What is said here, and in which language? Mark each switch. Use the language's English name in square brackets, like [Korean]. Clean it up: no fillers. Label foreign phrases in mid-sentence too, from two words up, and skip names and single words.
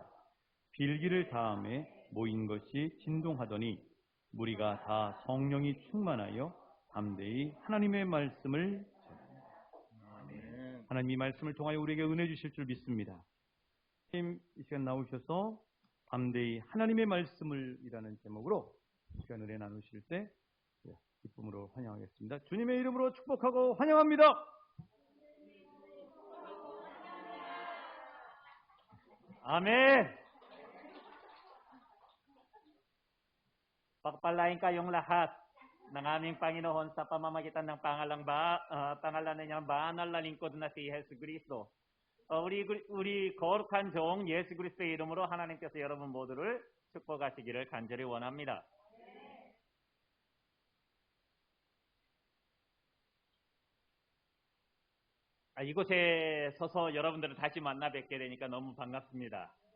[Korean] 빌기를 다음에 모인 것이 진동하더니 무리가 다 성령이 충만하여 담대히 하나님의 말씀을 전합니다. 하나님이 말씀을 통하여 우리에게 은혜 주실 줄 믿습니다. 이 시간 나오셔서 담대히 하나님의 말씀을 이라는 제목으로 시간 은혜 나누실 때 기쁨으로 환영하겠습니다. 주님의 이름으로 축복하고 환영합니다. [English] Amen. [Filipino] Pagpalain kayong lahat ng aming Panginoon sa pamamagitan ng pangalan niyang banal na lingkod na si 예수 그리스도. [Korean] 우리 거룩한 종 예수 그리스도의 이름으로 하나님께서 여러분 모두를 축복하시기를 간절히 원합니다. 이곳에 서서 여러분들을 다시 만나 뵙게 되니까 너무 반갑습니다.